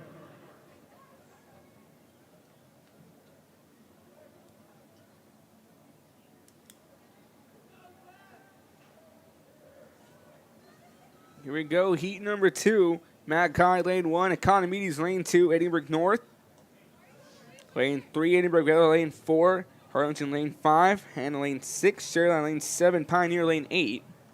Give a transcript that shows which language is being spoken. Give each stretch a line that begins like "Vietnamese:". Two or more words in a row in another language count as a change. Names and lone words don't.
English: Here we go, heat number 2. Matt Kai, lane 1. Economides, lane 2. Edinburgh North. Lane 3, Edinburgh Valley, lane 4. Harlingen, lane 5. Hannah, lane 6. Sherland, lane 7. Pioneer, lane 8.